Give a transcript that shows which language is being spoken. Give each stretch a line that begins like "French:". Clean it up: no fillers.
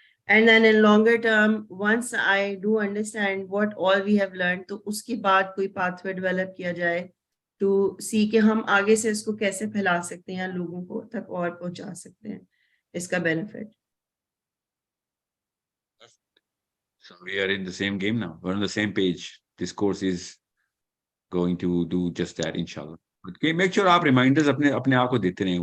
English: And then in longer term, once I do understand what all we have learned,
Urdu: تو اس کے بعد کوئی pathway develop کیا جائے
English: to see
Urdu: کہ ہم آگے سے اس کو کیسے پھیلا سکتے ہیں, لوگوں کو تک اور پہنچا سکتے ہیں اس کا benefit.
English: So we are in the same game now. We're on the same page. This course is going to do just that, inshallah. But make sure
Urdu: آپ reminders اپنے آپ کو دیتے رہیں.